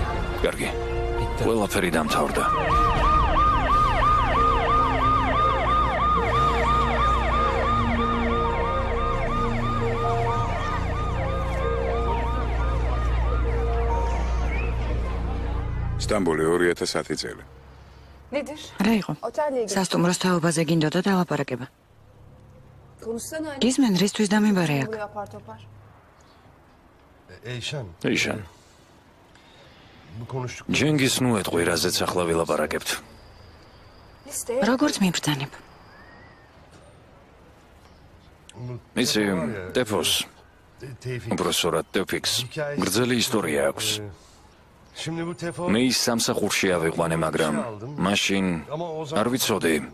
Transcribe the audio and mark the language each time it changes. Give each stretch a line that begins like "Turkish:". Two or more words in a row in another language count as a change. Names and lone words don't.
Georgian: კარგი. ყველაფერი დამთავრდა. სტამბოლი 2010 წელი.
Turkish: Nedir?
Georgian: რა იყო?
Turkish: Otelle ilgili
Georgian: სასტუმროს თაობაზე გინდოდა დავაპარაკება.
Turkish: konuşsana anne.
Georgian: გიზმენ რისთვის დამიბარე აქ?
Turkish: Buraya apar topar. Eyşan.
Georgian: ეიშან. ჯენგის ნუ ეტყვი, რაზეც ახლა ვილაპარაკებთ. როგორც მიბრძანებ. იცი, ტეფოს, უბრალოდ ტეფიქს, გრძელი ისტორია აქვს. მე ის სამსახურში ავიყვანე, მაგრამ მაშინ არ ვიცოდი.